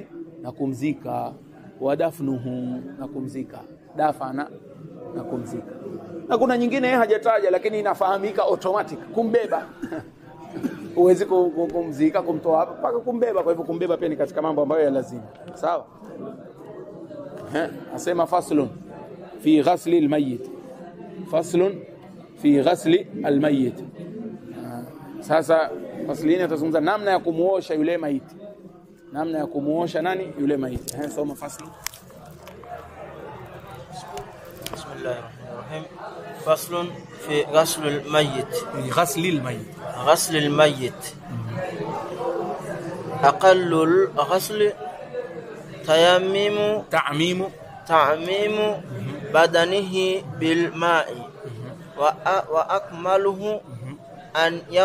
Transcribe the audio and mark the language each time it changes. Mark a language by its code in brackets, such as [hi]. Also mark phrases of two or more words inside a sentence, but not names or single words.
[sw] Na kumzika. Wadafnuhu, na kumzika. Dafana, na kumzika. Na kuna nyingine yeye hajataja lakini inafahamika automatic, kumbeba. Uwezi kumzika, kumtoa hapa mpaka kumbeba. Kwa hivyo kumbeba pia ni katika mambo ambayo ya lazima. Sawa? [ar] Asema فصل في غسل الميت. فصل في غسل الميت. [sw] Sasa faslini atazungumza namna ya kumuosha yule maiti. Namna ya kumuosha nani? Yule maiti. Soma fasli. [ar] بسم الله الرحمن الرحيم. فصل في غسل الميت. غسل الميت. أقل الغسل تعميم بدنه بالماء وأكمله أن